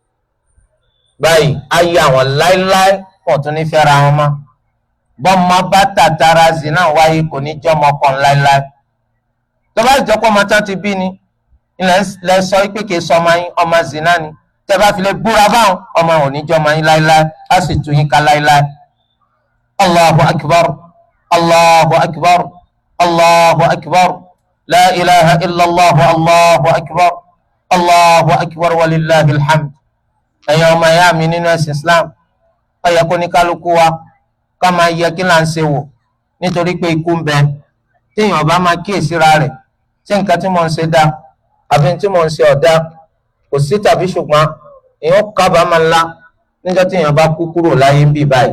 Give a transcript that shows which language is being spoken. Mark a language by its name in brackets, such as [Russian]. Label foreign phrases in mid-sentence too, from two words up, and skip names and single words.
[Yoruba] báyìí ayé àwọn láéláé wọn tún ní fẹ́ra wọn mọ́. bọ́mọ bá tàtàrà zina wáyé kò ní jọ́mọ kan láéláé. tó bá jọ́pọ̀ ọmọ tán ti bí ni ilẹ̀ sọ pé kì í sọ ọmọ zina ni, tẹ́ bá fi lè búra báwọn ọmọ òní jọ́mọ yín láéláé á sì tún yín ká láéláé. [Arabic] الله أكبر، الله أكبر، الله أكبر، لا إله إلا الله، الله أكبر، الله أكبر ولله الحمد. [Yoruba] ẹ̀yin ọmọ ẹ̀yà mi nínú ẹ̀sìn Islam, ó yẹ kó ní kálukú wa ká máa yẹ kí là ń ṣe wò, nítorí pé ikú ń bẹ. téèyàn bá máa kíyèsíra rẹ̀, ṣé nǹkan tí mo ń ṣe dáa àbí tí mo ń ṣe ọ̀dá, kò sí tàbí ṣùgbọ́n èèyàn kábàámọ̀ ńlá níjọ́ tí èèyàn bá kú kúrò láyé ń bì báyìí.